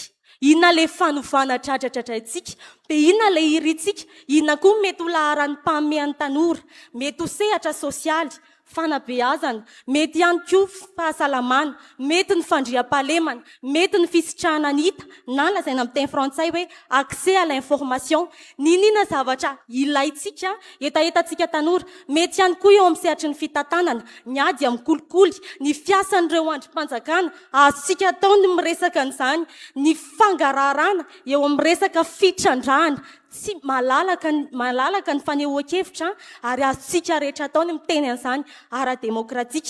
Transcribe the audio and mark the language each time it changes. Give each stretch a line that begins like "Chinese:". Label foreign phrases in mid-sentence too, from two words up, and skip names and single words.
Malagasy: Inona le fanovana tratratratratsika? Dia inona le iritsika? Inona koa mety ho laharan'ny mpamehan'ny tanora? Mety ho sehatra sosialy, fanabeazana, mety ihany koa fahasalamana, mety ny fandriam-pahalemana, mety ny fisitrahana ny hita, na lazaina amin'ny teny frantsay hoe
French: accès à l'information.
Malagasy: Ninina zavatra ilaitsika etaetantsika tanora, mety ihany koa eo amin'ny sehatry ny fitantanana, ny ady amin'ny kolikoly, ny fiasan'ireo andrim-panjakana, azontsika atao ny miresaka an'izany, ny fangararana eo amin'ny resaka fitrandrahana, tsy malalaka ny fanehoan-kevitra ary azontsika rehetra atao ny miteny an'izany ara-demokratika.